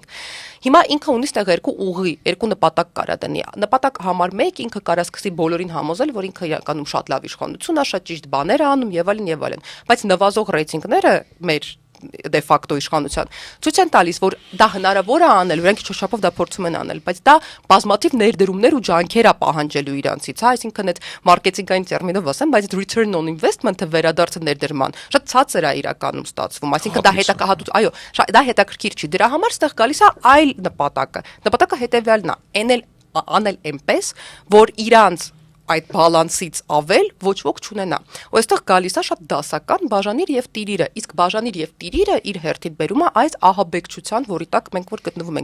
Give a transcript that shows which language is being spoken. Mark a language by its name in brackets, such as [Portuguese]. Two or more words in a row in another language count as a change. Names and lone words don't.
[Armenian] Հիմա ինքը ունի ստեղ երկու ուղի, երկու նպատակ կարա դնի։ Նպատակ համար 1 ինքը կարա սկսի բոլորին համոզել, որ ինքը իրականում շատ լավ իշխանություն է, շատ ճիշտ բաներ է անում եւ այլն եւ այլն։ Բայց նվազող ռեյտինգները մեր դե ֆակտո իշխանության ցույց են տալիս, որ դա հնարավոր է անել, որոնք ինչ-որ չափով դա փորձում են անել, բայց դա բազմաթիվ ներդրումներ ու ջանքեր է պահանջելու իրանցից, հա, այսինքն այդ մարքեթինգային տերմինով ասեմ, բայց [English] return on investment- [Armenian] ը վերադարձը ներդրման շատ ցածր է իրականում ստացվում, այսինքն դա հետաքրքիր, այո, դա հետաքրքիր չի։ Դրա համար ստեղ գալիս է այլ նպատակը։ Նպատակը հետեւյալն է, անել այնպես, որ իրանց այդ բալանսից ավել ոչ ոք չունենա։ Ու այստեղ գալիս է շատ դասական բաժանիր եւ տիրիրը, իսկ բաժանիր եւ տիրիրը իր հերթին բերում է այս ահաբեկչության, որի տակ մենք որ գտնվում ենք։